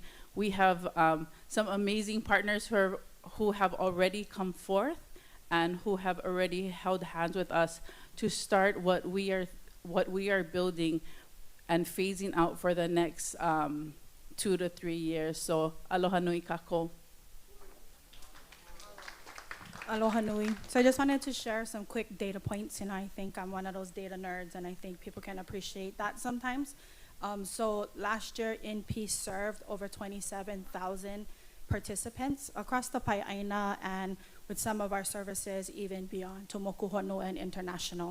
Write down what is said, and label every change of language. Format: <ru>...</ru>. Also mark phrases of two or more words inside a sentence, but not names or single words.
<en>We have some amazing partners who have already come forth and who have already held hands with us to start what we are building and phasing out for the next 2 to 3 years.</en> <haw>So aloha nui kako. Aloha nui.</haw> <en>So I just wanted to share some quick data points. I think I'm one of those data nerds, and I think people can appreciate that sometimes. So last year, INPEACE served over 27,000 participants across the Pai'aina, and with some of our services even beyond to Moku Honua and international.</en>